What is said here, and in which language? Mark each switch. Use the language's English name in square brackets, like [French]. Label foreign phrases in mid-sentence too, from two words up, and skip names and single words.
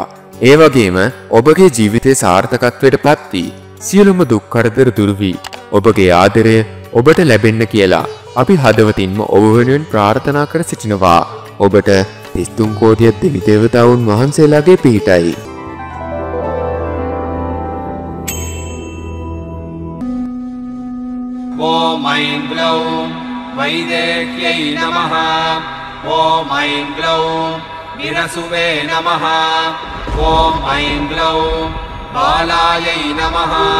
[Sinhala] ඒ වගේම ඔබගේ ජීවිතයේ සාර්ථකත්වයට පත් වී සියලුම දුක් කරදර දුරු වී ඔබගේ ආදරය ඔබට ලැබෙන්න කියලා අපි හදවතින්ම ඔබ වෙනුවෙන් ප්‍රාර්ථනා කර සිටිනවා. ඔබට 33 කෝටියක් දෙවි දේවතාවුන් වහන්සේලාගේ පිහිටයි. [Sanskrit] ॐ ऐं ग्लौं वैदेह्यै नमः। ॐ ऐं ग्लौं विरसुवे नमः। ॐ ऐं ग्लौं बालायै नमः।